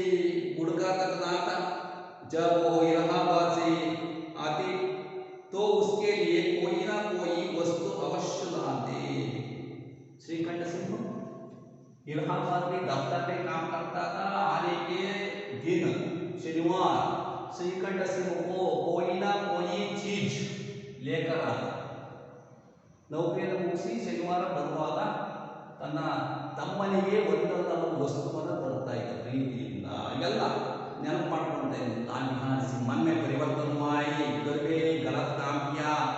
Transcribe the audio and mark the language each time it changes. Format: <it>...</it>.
<hi>जब वो इलाहाबाद से आते तो उसके लिए कोई ना कोई वस्तु अवश्य लाते। श्रीकंठ सिंह इलाहाबाद में दफ्तर में काम करता था। आने के दिन शनिवार श्रीकंठ सिंह को कोई ना कोई चीज लेकर आता।</hi> <kn>ನೌಕರಿಯನ್ನು ಮುಗಿಸಿ ಶನಿವಾರ ಬರುವಾಗ ತನ್ನ ತಮ್ಮನಿಗೆ ಒಂದಲ್ಲ ಒಂದು ವಸ್ತುವನ್ನು ತರ್ತಾ ಇದ್ದ ಪ್ರೀತಿಯಿಂದ। ಇವೆಲ್ಲ ನೆನಪು ಮಾಡ್ಕೊಳ್ತಾ ಇದ್ದೀನಿ।</kn> <hi>लाल बिहार सिंह मन में परिवर्तन हुआ है, घर में गलत काम किया।</hi>